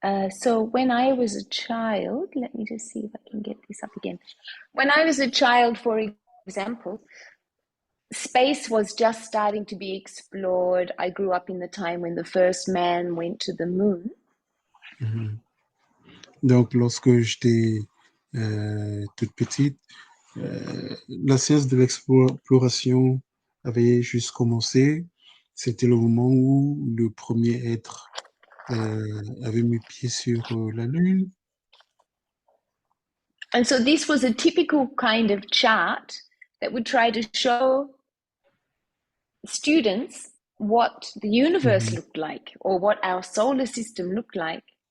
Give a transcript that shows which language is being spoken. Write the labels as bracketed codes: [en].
[en] So when I was a child, let me just see if I can get this up again. When I was a child, for example, space was just starting to be explored. I grew up in the time when the first man went to the moon. Mm-hmm. [fr] Donc, lorsque j'étais toute petite, la science de l'exploration avait juste commencé. C'était le moment où le premier être avait mis pied sur la Lune. [en] And so this was a typical kind of chart that would try to show students what the universe Mm-hmm. looked like or what our solar system looked like.